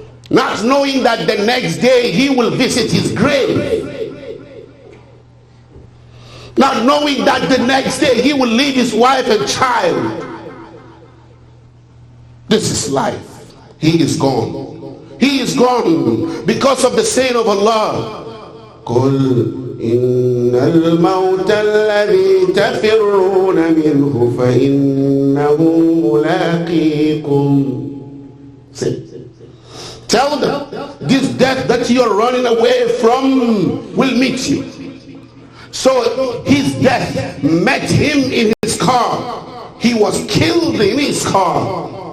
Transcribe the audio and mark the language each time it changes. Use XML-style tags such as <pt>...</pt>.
<en>Not knowing that the next day he will visit his grave. Not knowing that the next day he will leave his wife and child. This is life. He is gone. He is gone because of the saying of Allah.</en> <ar>قل إن الموت الذي تفرون منه فإنه ملاقيكم.</ar> <en>Tell them, this death that you are running away from will meet you. So his death met him in his car. He was killed in his car.</en>